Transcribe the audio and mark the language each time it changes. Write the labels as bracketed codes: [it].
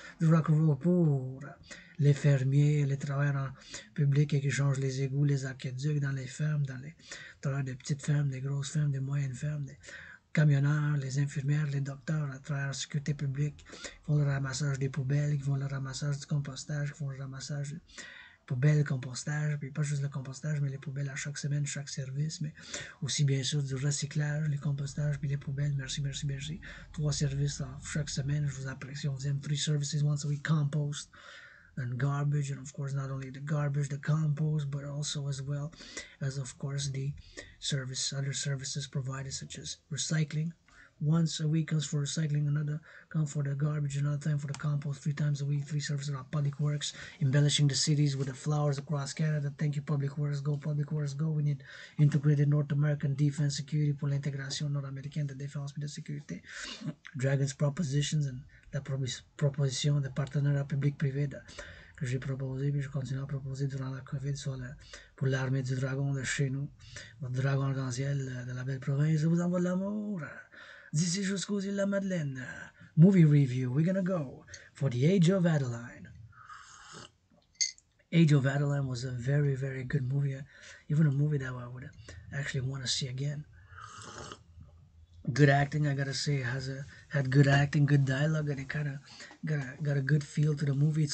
[fr] The rock and roll pour les fermiers, les travailleurs en public et qui changent les égouts, les aqueducs dans les fermes, dans les travailleurs des petites fermes, des grosses fermes, des moyennes fermes, des camionneurs, les infirmières, les docteurs, à travers la sécurité publique, qui font le ramassage des poubelles, qui font le ramassage du compostage, qui font le ramassage poubelles, compostage, puis pas juste le compostage, mais les poubelles à chaque semaine, chaque service, mais aussi bien sûr du recyclage, les compostages, puis les poubelles, merci. 3 services chaque semaine, je vous apprécie, on vous aime, [en] 3 services once a week, compost and garbage, and of course not only the garbage, the compost, but also as well as of course the other services provided such as recycling. Once a week comes for recycling, another comes for the garbage, another time for the compost, 3 times a week, 3 services are public works, embellishing the cities with the flowers across Canada. Thank you, public works, go, public works, go. We need integrated North American defense security [fr] pour l'intégration nord-américaine de défense et de sécurité. [en] Dragan's propositions and [fr] la proposition de partenariat public-privé que j'ai proposé, puis je continue à proposer durant la COVID pour l'armée du Dragon de chez nous, notre dragon arc-en-ciel de la belle province. Je vous envoie de l'amour. D'ici jusqu'aux îles de la Madeleine. [en] Movie review. We're gonna go for The Age of Adalaine. Age of Adalaine was a very, very good movie. Even a movie that I would actually want to see again. Good acting, I gotta say, had good acting, good dialogue, and it kind of got a good feel to the movie.